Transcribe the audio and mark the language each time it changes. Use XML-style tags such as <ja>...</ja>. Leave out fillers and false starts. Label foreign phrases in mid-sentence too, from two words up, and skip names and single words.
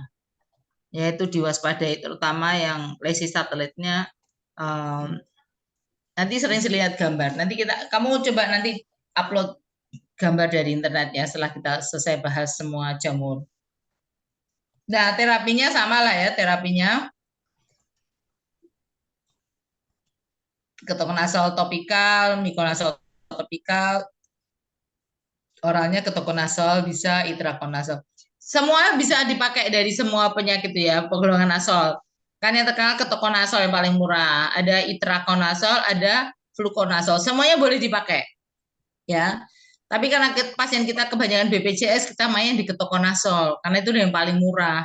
<id>Yaitu diwaspadai, terutama yang lesi satelitnya. Nanti sering lihat gambar. Nanti kamu coba nanti upload gambar dari internet ya, setelah kita selesai bahas semua jamur. Nah, terapinya sama lah ya, terapinya ketokonazol topikal, mikonazol topikal, oralnya ketokonazol, bisa itrakonazol. Semua bisa dipakai dari semua penyakit ya, penggolongan azol. Kan yang terkenal ketokonazol yang paling murah, ada itrakonazol, ada flukonazol, semuanya boleh dipakai. Ya. Tapi karena pasien kita kebanyakan BPJS, kita main di ketokonazol karena itu yang paling murah.</id>